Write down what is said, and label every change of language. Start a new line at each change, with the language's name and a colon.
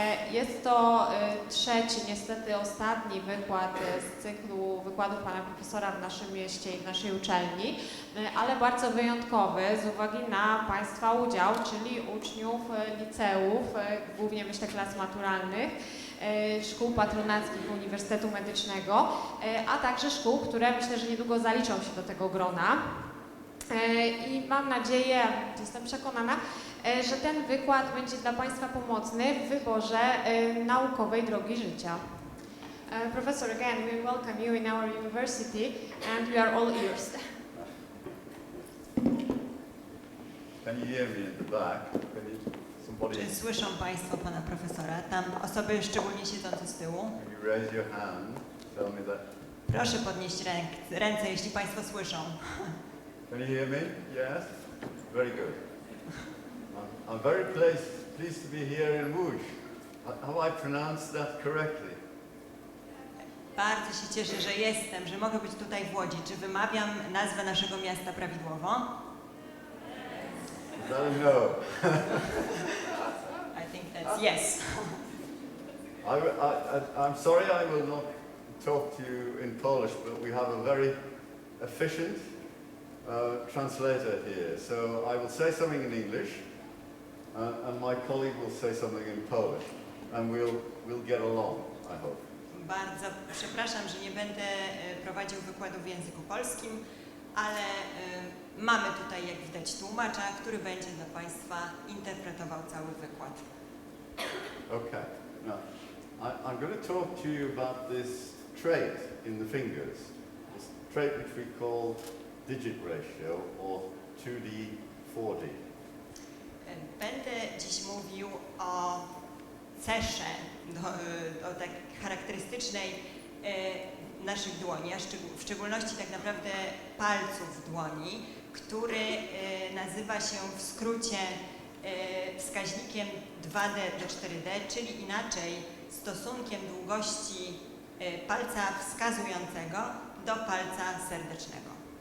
Polish: Jest to trzeci, niestety ostatni wykład z cyklu wykładów pana profesora w naszym mieście i w naszej uczelni, ale bardzo wyjątkowy z uwagi na Państwa udział, czyli uczniów liceów, głównie myślę klas maturalnych, szkół patronackich Uniwersytetu Medycznego, a także szkół, które myślę, że niedługo zaliczą się do tego grona. I mam nadzieję, jestem przekonana, że ten wykład będzie dla Państwa pomocny w wyborze naukowej drogi życia.
English: Professor, again, we welcome you in our university and we are all ears. Can you hear me in the back? Can you, somebody,
Polish: Czy słyszą Państwo Pana Profesora? Tam osoby szczególnie siedzące z tyłu.
English: can you raise your hand? Tell me that.
Polish: Proszę podnieść ręce, jeśli Państwo słyszą.
English: Can you hear me? Yes? Very good. I'm very pleased to be here in Łódź. Have I pronounced that correctly?
Polish: Bardzo się cieszę, że jestem, że mogę być tutaj w Łodzi. Czy wymawiam nazwę naszego miasta prawidłowo?
English: Is that a no? I think that's yes. I'm sorry I will not talk to you in Polish, but we have a very efficient translator here. So I will say something in English, and my colleague will say something in Polish, and we'll get along, I hope.
Polish: Bardzo przepraszam, że nie będę prowadził wykładu w języku polskim, ale mamy tutaj, jak widać, tłumacza, który będzie dla Państwa interpretował cały wykład.
English: Okay. Now, I'm going to talk to you about this trait in the fingers, this trait which we call digit ratio, or 2D, 4D.
Polish: Będę dziś mówił o cesze, o tak charakterystycznej naszych dłoni, a w szczególności tak naprawdę palców dłoni, który nazywa się w skrócie wskaźnikiem 2D do 4D, czyli inaczej stosunkiem długości palca wskazującego do palca serdecznego.